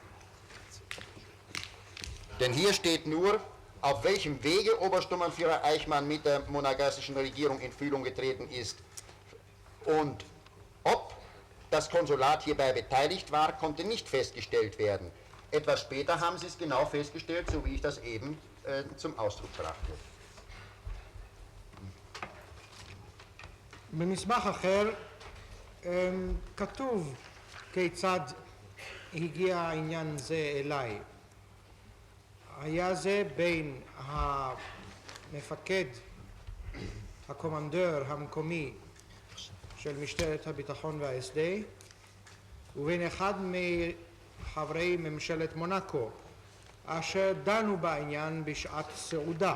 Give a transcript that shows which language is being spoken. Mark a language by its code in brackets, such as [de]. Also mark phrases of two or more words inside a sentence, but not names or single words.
[de] Denn hier steht nur, auf welchem Wege Obersturmbannführer Eichmann mit der monegassischen Regierung in Fühlung getreten ist und ob das Konsulat hierbei beteiligt war, konnte nicht festgestellt werden. Etwas später haben sie es genau festgestellt, so wie ich das eben zum Ausdruck brachte. [he] במסמך אחר כתוב כיצד הגיע העניין זה אליי. היה זה בין המפקד, הקומנדור המקומי של משטרת הביטחון והSD ובין אחד מחברי ממשלת מונקו אשר דנו בעניין בשעת סעודה.